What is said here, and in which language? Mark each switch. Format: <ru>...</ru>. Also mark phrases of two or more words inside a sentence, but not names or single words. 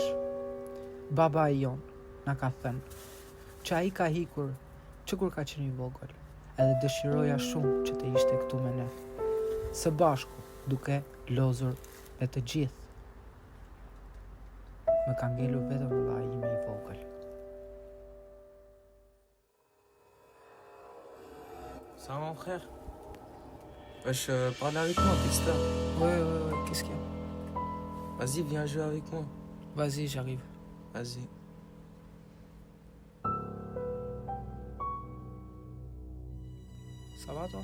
<sq>Baba e jon na ka thënë që ai ka hikur që kur ka qenë i vogël, edhe dëshiroja shumë që të ishte këtu me ne, së bashku duke lozur me të gjithë. Më ka ngelur vetëm vëllai im i vogël.</sq> <fr>Ça va mon frère? Wesh, parle avec moi, Pista. Ouais, qu'est-ce qu'il y a? Vas-y, viens jouer avec moi. Vas-y, j'arrive. Vas-y. Ça va toi?</fr>